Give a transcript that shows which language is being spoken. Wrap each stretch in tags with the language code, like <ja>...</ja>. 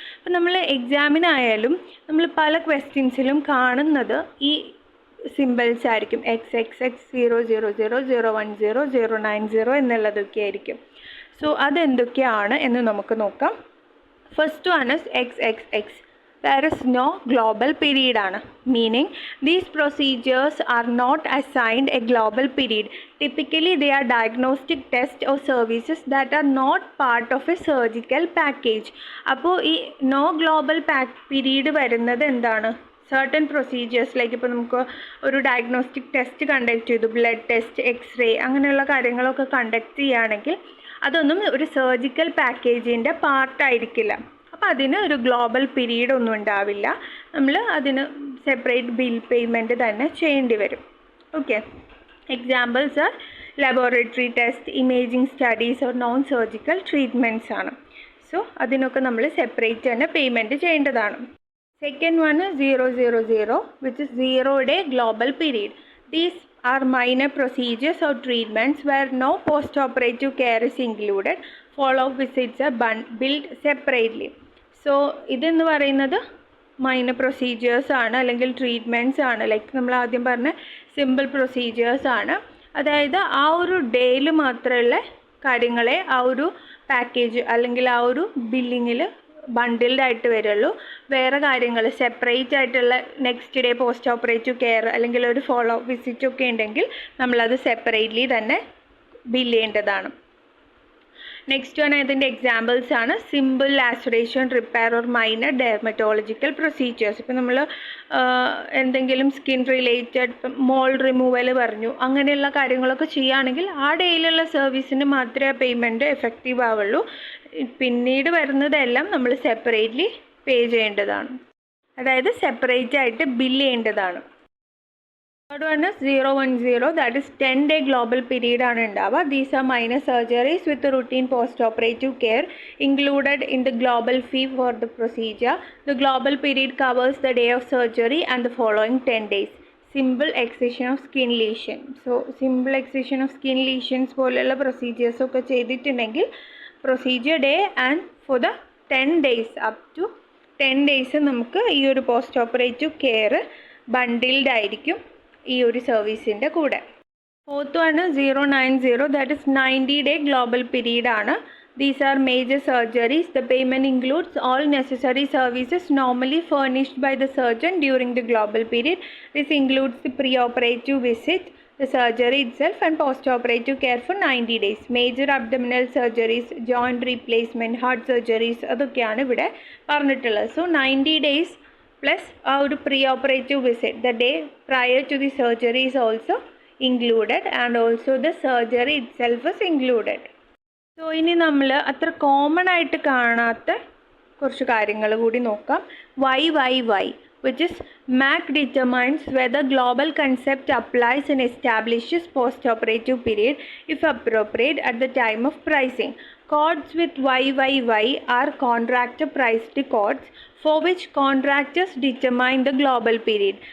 <ml>അപ്പോൾ നമ്മൾ എക്സാമിനായാലും നമ്മൾ പല ക്വസ്റ്റ്യൻസിലും കാണുന്നത് ഈ സിമ്പിൾസ് ആയിരിക്കും. XXX, 000, 010, 090 എന്നുള്ളതൊക്കെ ആയിരിക്കും. സോ അതെന്തൊക്കെയാണ് എന്ന് നമുക്ക് നോക്കാം.</ml> <en>First one is XXX. There is no global period ആണ്. Meaning these procedures are not assigned a global period. Typically they are diagnostic tests or services that are not part of a surgical package.</en> <ml>അപ്പോൾ ഈ no global period വരുന്നത് എന്താണ്?</ml> <en>certain procedures like</en> <ml>ഇപ്പോൾ നമുക്ക് ഒരു diagnostic test conduct ചെയ്തു, blood test, x-ray അങ്ങനെയുള്ള കാര്യങ്ങളൊക്കെ കണ്ടക്ട് ചെയ്യുകയാണെങ്കിൽ അതൊന്നും ഒരു സർജിക്കൽ പാക്കേജിൻ്റെ പാർട്ടായിരിക്കില്ല. അപ്പോൾ അതിന് ഒരു ഗ്ലോബൽ പീരീഡ് ഒന്നും ഉണ്ടാവില്ല. നമ്മൾ അതിന് സെപ്പറേറ്റ് ബിൽ പേയ്മെൻറ്റ് തന്നെ ചെയ്യേണ്ടി വരും.</ml> <en>Okay, examples are laboratory test, imaging studies or non surgical treatments ആണ്.</en> <ml>സോ അതിനൊക്കെ നമ്മൾ സെപ്പറേറ്റ് തന്നെ പേയ്മെൻറ്റ് ചെയ്യേണ്ടതാണ്.</ml> <en>Second one 000 which is 0-day global period. These are minor procedures or treatments where no post-operative care is included. Follow-up visits are billed separately.</en> <ml>So ഇതെന്ന് പറയുന്നത് minor procedures ആണ് അല്ലെങ്കിൽ treatments ആണ്. Like നമ്മൾ ആദ്യം പറഞ്ഞ സിമ്പിൾ പ്രൊസീജിയേഴ്സ് ആണ്. അതായത് ആ ഒരു ഡേയിൽ മാത്രമുള്ള കാര്യങ്ങളെ ആ ഒരു പാക്കേജ് അല്ലെങ്കിൽ ആ ഒരു ബില്ലിങ്ങിൽ ബണ്ടിൽഡ് ആയിട്ട് വരുള്ളൂ. വേറെ കാര്യങ്ങൾ സെപ്പറേറ്റ് ആയിട്ടുള്ള next day post operative care അല്ലെങ്കിൽ ഒരു ഫോളോ വിസിറ്റ് ഒക്കെ ഉണ്ടെങ്കിൽ നമ്മളത് സെപ്പറേറ്റ്ലി തന്നെ ബില്ല് ചെയ്യേണ്ടതാണ്.</ml> <en>Next one ഇതിൻ്റെ examples ആണ് simple laceration, repair or minor dermatological procedures.</en> <ml>ഇപ്പോൾ നമ്മൾ എന്തെങ്കിലും സ്കിൻ റിലേറ്റഡ് മോൾ റിമൂവൽ പറഞ്ഞു, അങ്ങനെയുള്ള കാര്യങ്ങളൊക്കെ ചെയ്യുകയാണെങ്കിൽ ആ ഡേയിലുള്ള സർവീസിന് മാത്രമേ പേയ്മെൻറ്റ് എഫക്റ്റീവ് ആവുള്ളൂ. പിന്നീട് വരുന്നതെല്ലാം നമ്മൾ സെപ്പറേറ്റ്ലി പേ ചെയ്യേണ്ടതാണ്, അതായത് സെപ്പറേറ്റ് ആയിട്ട് ബില്ല് ചെയ്യേണ്ടതാണ്.</ml> <en>Third one is 010, that is 10-day global period</en> <ml>ആണ് ഉണ്ടാവുക.</ml> <en>These are minor surgeries with routine post-operative care included in the global fee for the procedure. The global period covers the day of surgery and the following 10 days. Simple excision of skin lesion. So simple excision of skin lesions</en> <ml>പോലെയുള്ള procedures ഒക്കെ ചെയ്തിട്ടുണ്ടെങ്കിൽ</ml> <en>procedure day and for the 10 days</en> <ml>up to 10 days നമുക്ക് ഈ ഒരു post operative care bundled ആയിരിക്കും ഈ ഒരു സർവീസിൻ്റെ കൂടെ.</ml> <en>Fourth ആണ് 090, that is 90-day global period ആണ്. These are major surgeries. The payment includes all necessary services normally furnished by the surgeon during the global period. This includes the pre-operative visit, the surgery itself and post-operative care for 90 days. Major abdominal surgeries, joint replacement, heart surgeries</en> <ml>അതൊക്കെയാണ് ഇവിടെ പറഞ്ഞിട്ടുള്ളത്.</ml> <en>So 90 days plus ആ ഒരു pre operative visit, the day prior to the surgery is also included and also the surgery itself is included.</en> <ml>So ഇനി നമ്മൾ അത്ര common ആയിട്ട് കാണാത്ത കുറച്ച് കാര്യങ്ങൾ കൂടി നോക്കാം.</ml> <en>Y which is MAC determines whether global concept applies and establishes post-operative period if appropriate at the time of pricing. Codes with YYY are contractor priced codes for which contractors determine the global period.</en>